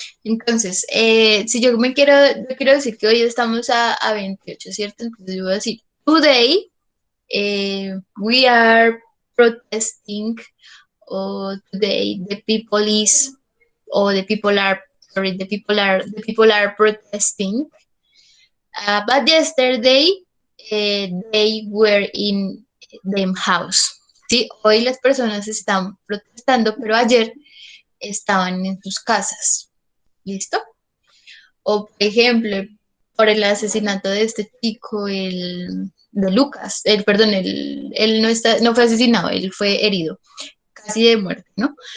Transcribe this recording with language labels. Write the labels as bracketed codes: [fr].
[es] Entonces, si yo quiero decir que hoy estamos a 28, ¿cierto? Entonces yo voy a decir, [en] today we are protesting, or today the people is, or the people are, sorry, the people are protesting. But yesterday they were in them house. [es] Sí, hoy las personas están protestando, pero ayer estaban en sus casas. ¿Listo? O, por ejemplo, por el asesinato de este chico, de Lucas, perdón, él no fue asesinado, él fue herido, casi de muerte, ¿no?